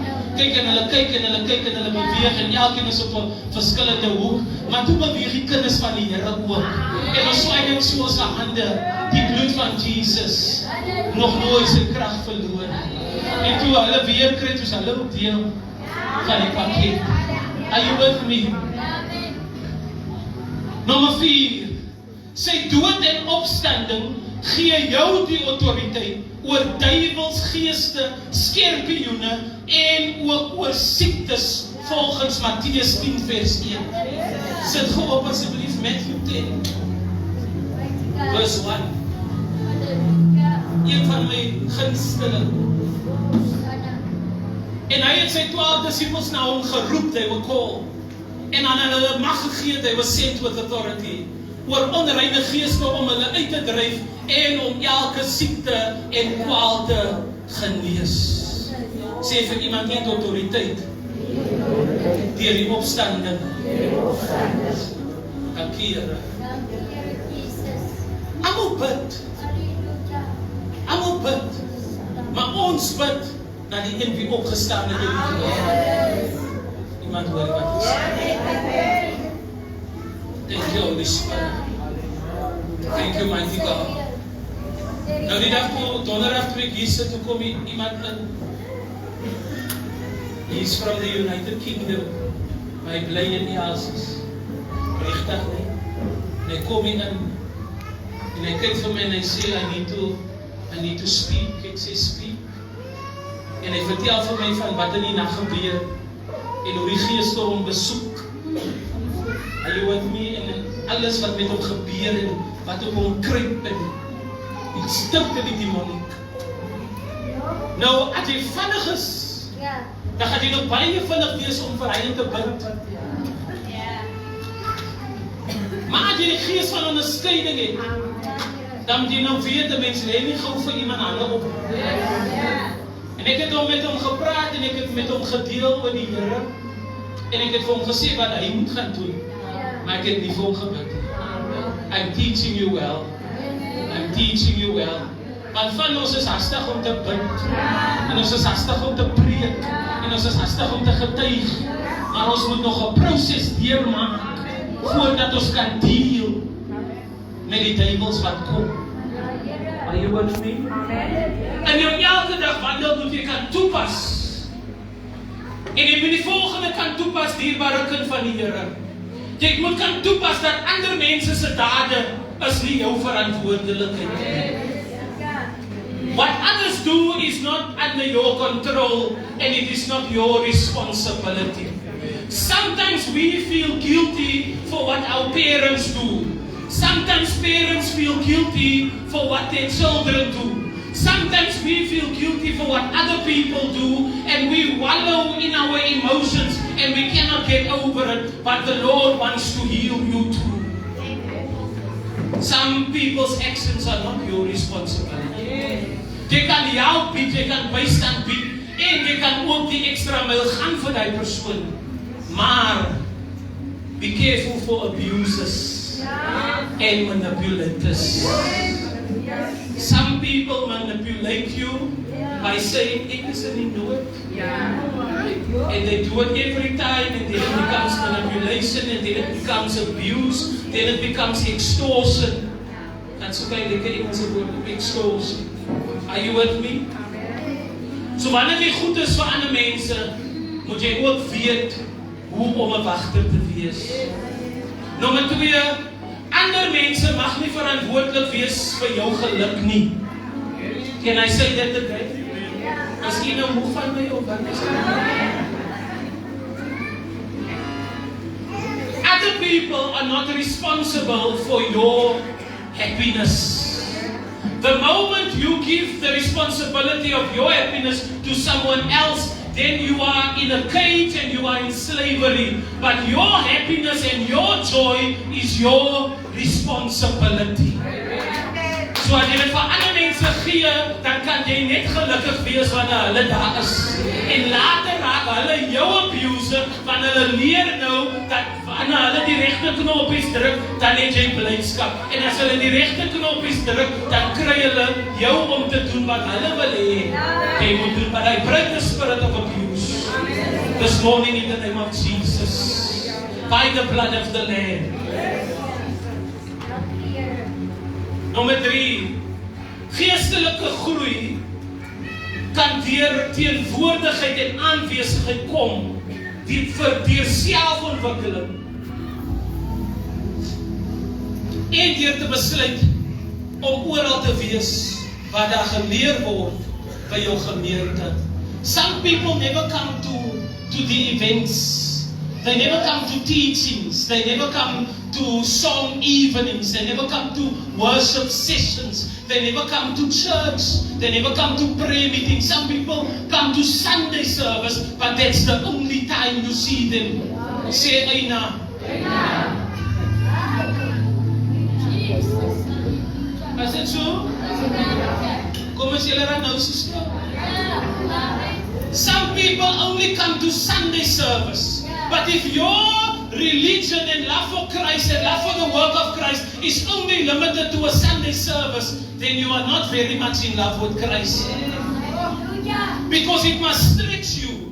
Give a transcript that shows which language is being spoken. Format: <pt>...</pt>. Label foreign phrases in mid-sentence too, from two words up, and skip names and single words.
<af>Kyk en hulle beweeg en elkeen is op 'n verskillende hoek. Maar toe beweeg die kinders van die Here ook. En ons swaai net so ons hande, die bloed van Jesus, nog nooit sy krag verloor. En toe hulle weer kry, toe hulle ook deel van die pakket.</af> <en>Are you with me?</en> <af>Nommer 4. Sy dood en opstanding gee jou die autoriteit oor duivelsgeeste, skorpioene en ook oor siektes volgens Matteus 10 vers 1. Sit geop asseblief Matthew 10 vers 1. Een van my gunsteling. En hy het sy 12 disciples na hom geroep,</af> <en>they were called.</en> <af>En aan hulle mag gegee,</af> <en>they were sent with authority.</en> <af>Oor onreine geeste om hulle uit te dryf en om elke siekte en kwaal te genees. Sê vir iemand nie autoriteit. Deur die opstanding. Dankie Here. Almal bid. Almal bid. Maar ons bid na die een wie opgestaan het uit die dood. Iemand hoor wat ek sê.</af> <en>Thank you, Holy Spirit. Thank you, mighty God.</en> <af>Nou die dag toe, donderdag toe ek hier sit, toe kom iemand in.</af> <en>He's from the United Kingdom.</en> <af>Maar hy bly in die Asies. Rechtig nie. En hy kom hier in. En hy kyk vir my en hy sê,</af> <en>I need to speak.</en> <af>Ek sê, speak. En hy vertel vir my van wat in die nacht gebeur. En hoe die geeste hom besoek.</af> <en>Are you with me?</en> <af>En alles wat met hom gebeur en wat op hom kruip en die stilte die demoniek. Nou, as jy vinnig is, dan gaan jy nog baie vinnig wees om vir hy te bid. Maar as jy die geest van onderscheiding het, dan moet jy nou weet, die mens lê nie gauw vir iemand hande op. En ek het met hom gepraat en ek het met hom gedeel oor die Here. En ek het vir hom gesê wat hy moet gaan doen. Maar ek het nie vir hom gebid.</af> <en>I'm teaching you well. I'm teaching you well.</en> <af>Want van ons is hastig om te bid. En ons is hastig om te preek. En ons is hastig om te getuig. Maar ons moet nog 'n proses deurmaak voordat ons kan deel met die duivels wat kom. Are you with me? En jou elke dag wandel moet jy kan toepas. En jy moet die volgende kan toepas, dierbare kind van die Here. Jy moet kan toepas dat ander mense se dade is nie jou verantwoordelikheid.</af> <en>What others do is not under your control and it is not your responsibility. Sometimes we feel guilty for what our parents do. Sometimes parents feel guilty for what their children do. Sometimes we feel guilty for what other people do and we wallow in our emotions and we cannot get over it, but the Lord wants to heal you too. Some people's actions are not your responsibility.</en> <af>Jy kan help bied, jy kan bystand bied en jy kan ook die extra myl gaan vir die persoon.</af> <en>Maar be careful for abusers and manipulators. Some people manipulate you by saying,</en> <af>ek is nie nooit.</af> <en>And they do it every time and then it becomes manipulation and then it becomes abuse, then it becomes extortion.</en> <af>En so kan jy lekker Engelse woord, extortion.</af> <en>Are you with me?</en> <af>So wanneer jy goed is vir ander mense, moet jy ook weet hoe om 'n wagter te wees. Nommer 2, ander mense mag nie verantwoordelik wees vir jou geluk nie.</af> <en>Can I say that today?</en> <af>As jy nou moeg van my op wat is</af> <en>other people are not responsible for your happiness. The moment you give the responsibility of your happiness to someone else, then you are in a cage and you are in slavery. But your happiness and your joy is your responsibility.</en> <af>So as jy dit vir ander mense gee, dan kan jy net gelukkig wees wanneer hulle daar is. En later raak hulle jou abuser, want hulle leer nou dat wanneer hulle die regte knoppies druk, dan het jy blydskap. En as hulle die regte knoppies druk, dan kry hulle jou om te doen wat hulle wil hê. Jy moet doen,</af> <en>but I break the spirit of abuse. This morning in the name of Jesus, by the blood of the Lamb.</en> <af>Nommer 3, geestelike groei kan deur teenwoordigheid en aanwesigheid kom, deur selfontwikkeling en deur te besluit om oral te wees waar daar geleer word by jou gemeente.</af> <en>Some people never come to the events. They never come to teachings. They never come to song evenings. They never come to worship sessions. They never come to church. They never come to prayer meetings. Some people come to Sunday service, but that's the only time you see them. Say Aina. Is it so?</en> <af>Kom as julle raak nou so stil.</af> <en>Some people only come to Sunday service. But if your religion and love for Christ and love for the work of Christ is only limited to a Sunday service, then you are not very much in love with Christ. Because it must stretch you.</en>